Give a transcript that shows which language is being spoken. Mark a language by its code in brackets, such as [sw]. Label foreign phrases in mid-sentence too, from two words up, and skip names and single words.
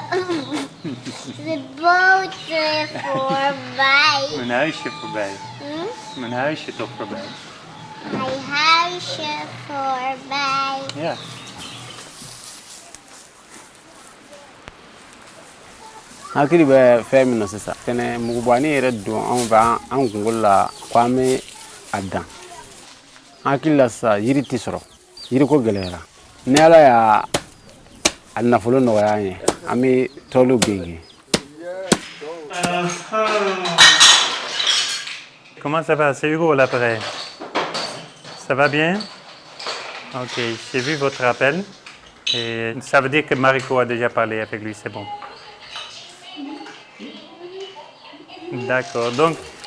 [nl] De boot voorbij. Mijn huisje voorbij. Mijn huisje toch voorbij. Mijn huisje voorbij. Ja. [bm] hakili bɛ fɛn min na sisan tɛnɛ mugubani yɛrɛ don anw bɛ an kunkolo la ko an bɛ a dan hakili la sisan yiri tɛ sɔrɔ yiri ko gɛlɛyara ni ala y'a nafolo nɔgɔya an ye an bɛ tɔliw genge. [fr] Comment ça va? C'est Hugo l'appareil. Ça va bien? Ok, j'ai vu votre appel. Et ça veut dire que Mariko a déjà parlé avec lui, c'est bon. D'accord, donc...